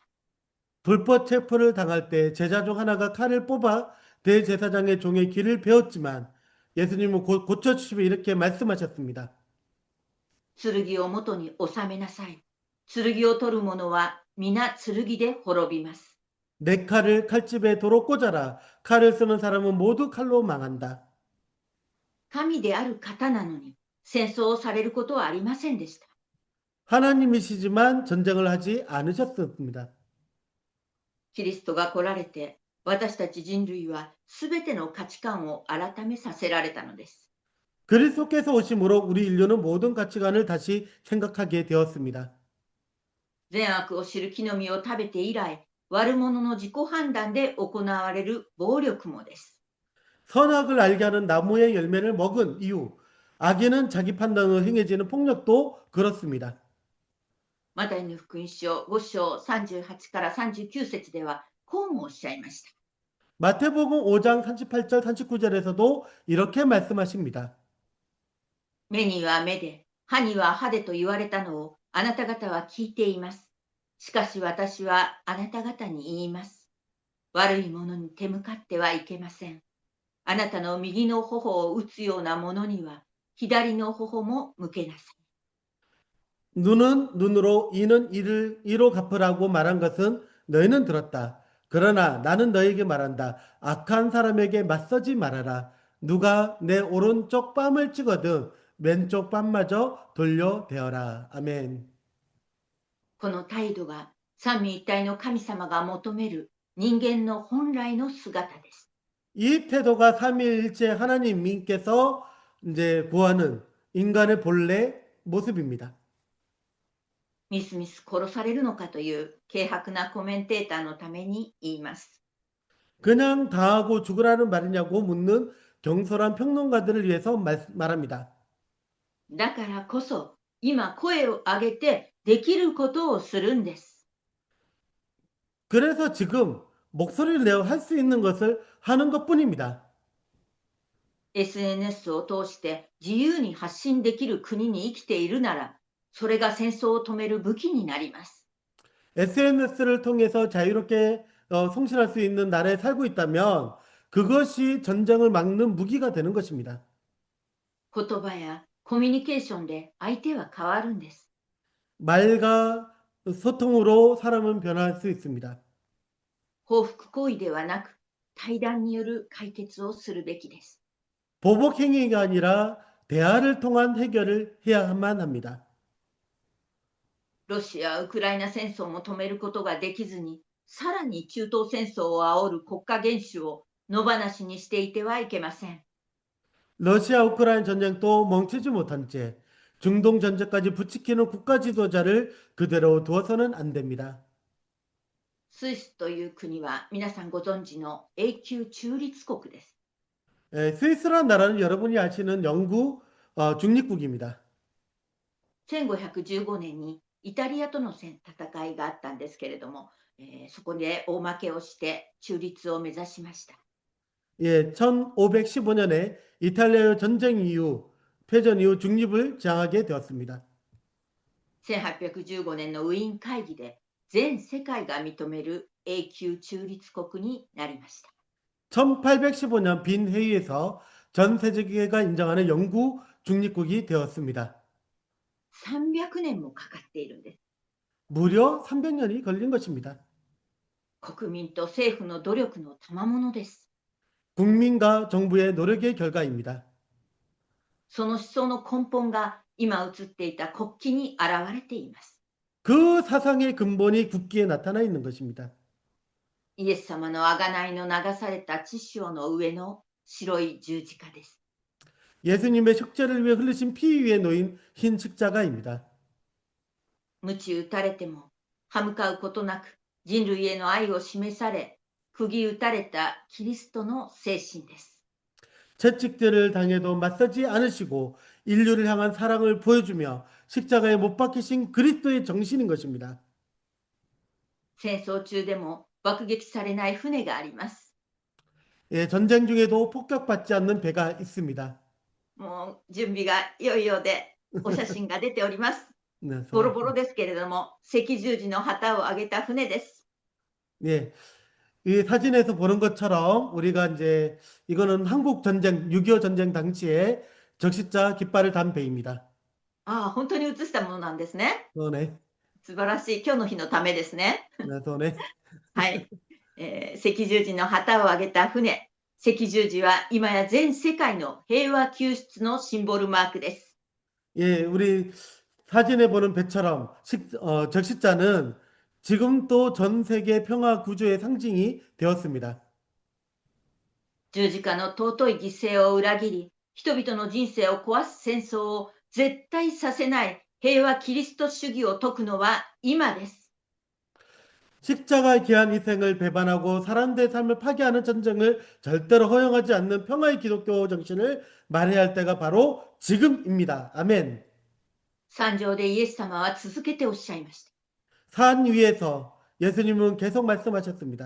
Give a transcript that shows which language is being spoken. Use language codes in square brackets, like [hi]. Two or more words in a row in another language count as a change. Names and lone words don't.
[ko] 불법 체포를 당할 때 제자 중 하나가 칼을 뽑아 대제사장의 종의 길을 베었지만 예수님은 곧 고쳐주시며 이렇게 말씀하셨습니다. [ja] 剣を元に収めなさい。剣を取る者は皆剣で滅びます。 [ko] 내 칼을 칼집에 도로 꽂아라. 칼을 쓰는 사람은 모두 칼로 망한다. [ja] 神である方なのに、戦争をされることはありませんでした。 [ko] 하나님이시지만 전쟁을 하지 않으셨습니다. [ja] キリストが来られて、私たち人類はすべての価値観を改めさせられたのです。 [ko] 그리스도께서 오심으로 우리 인류는 모든 가치관을 다시 생각하게 되었습니다. [ja] 善悪を知る木の実を食べて以来、悪者の自己判断で行われる暴力もです。 [ko] 선악을 알게 하는 나무의 열매를 먹은 이후 악인은 자기 판단으로 행해지는 폭력도 그렇습니다. [ja] マタイの福音書5章38から39節では、こうもおっしゃいました。 [ko] 마태복음 5장 38절 39절에서도 이렇게 말씀하십니다. [ja] 目には目で、歯には歯でと言われたのをあなた方は聞いています。しかし私はあなた方に言います。悪いものに手向かってはいけません。あなたの右の頬を打つようなものには、左の頬も向けなさい。 [ko] 눈은 눈으로 이는 이로 갚으라고 말한 것은 너희는 들었다. 그러나 나는 너희에게 말한다. 악한 사람에게 맞서지 말아라. 누가 내 오른쪽 뺨을 찍어든 왼쪽 뺨마저 돌려대어라. 아멘. [ja] この態度が三位一体の神様が求める人間の本来の姿です。 [ko] 이 태도가 삼위일체 하나님께서 이제 구하는 인간의 본래 모습입니다. [ja] みすみす殺されるのかという軽薄なコメンテーターのために言います。 [ko] 그냥 당하고 죽으라는 말이냐고 묻는 경솔한 평론가들을 위해서 말합니다. [ja] だからこそ今声を上げてできることをするんです。 [ko] 그래서 지금 목소리를 내어 할 수 있는 것을 하는 것뿐입니다. [ja] SNS を通して自由に発信できる国に生きているなら、それが戦争を止める武器になります。 [ko] SNS를 통해서 자유롭게 송신할 수 있는 나라에 살고 있다면 그것이 전쟁을 막는 무기가 되는 것입니다. [ja] 言葉やコミュニケーションで相手は変わるんです。 [ko] 말과 소통으로 사람은 변화할 수 있습니다. [ja] 報復行為ではなく、対談による解決をするべきです。 [ko] 보복 행위가 아니라 대화를 통한 해결을 해야만 합니다. [ja] ロシア・ウクライナ戦争も止めることができずに、さらに中東戦争を煽る国家元首を野放しにしていてはいけません。 [ko] 러시아 우크라이나 전쟁도 멈추지 못한 채 중동 전쟁까지 부추기는 국가 지도자를 그대로 두어서는 안 됩니다. [ja] スイスという国は皆さんご存知の永久中立国です。 [ko] 스위스라는 나라는 여러분이 아시는 영구 중립국입니다. [ja] 1515 年にイタリアとの戦いがあったんですけれども、そこで大負けをして中立を目指しました。 [ko] 예, 1515년에 이탈리아의 전쟁 이후 패전 이후 중립을 장하게 되었습니다. [ja] 1815 年のウィーン会議で全世界が認める永久中立国になりました。 [ko] 1815년 빈 회의에서 전 세계가 인정하는 영구 중립국이 되었습니다. [ja] 300 年もかかっているんです。 [ko] 무려 300년이 걸린 것입니다. [ja] 国民と政府の努力の賜物です。 [ko] 국민과 정부의 노력의 결과입니다. [ja] その思想の根本が今映っていた国旗に現れています。 [ko] 그 사상의 근본이 국기에 나타나 있는 것입니다. [ja] イエス様の贖いの流された血潮の上の白い十字架です。 [ko] 예수님의 속죄를 위해 흘리신 피 위에 놓인 흰 십자가입니다. [ja] 鞭打たれても歯向かうことなく人類への愛を示され、釘打たれたキリストの精神です。 [ko] 채찍질을 당해도 맞서지 않으시고 인류를 향한 사랑을 보여주며 십자가에 못 박히신 그리스도의 정신인 것입니다. [ja] 戦争中でも爆撃されない船があります。 [ko] 예, 전쟁 중에도 폭격받지 않는 배가 있습니다. [ja] もう準備がいよいよでお写真が出ております。 [ko] 네, [ja] ボロボロですけれども、赤十字の旗を上げた船です。 [ko] 예, 이 사진에서 보는 것처럼 우리가 이제 이거는 한국 전쟁 6.25 전쟁 당시에 적십자 깃발을 단 배입니다. [ja] ああ、本当に写したものなんですね。 [ko] 손에, [ja] 素晴らしい。今日の日のためですね。 [ko] 네, 손에. [ja] はい。赤十字の旗を上げた船。赤十字は今や全世界の平和救出のシンボルマークです。 [ko] 예, 우리 사진에 보는 배처럼 적십자는 지금 또 전 세계 평화 구조의 상징이 되었습니다. [ja] 十字架の尊い犠牲を裏切り、人々の人生を壊す戦争を絶対させない平和キリスト主義を説くのは今です。 [ko] 십자가의 귀한 희생을 배반하고 사람들의 삶을 파괴하는 전쟁을 절대로 허용하지 않는 평화의 기독교 정신을 말해야 할 때가 바로 지금입니다. 아멘. [ja] 山上でイエス様は続けておっしゃいました。 [ko] 산 위에서 예수님은 계속 말씀하셨습니다.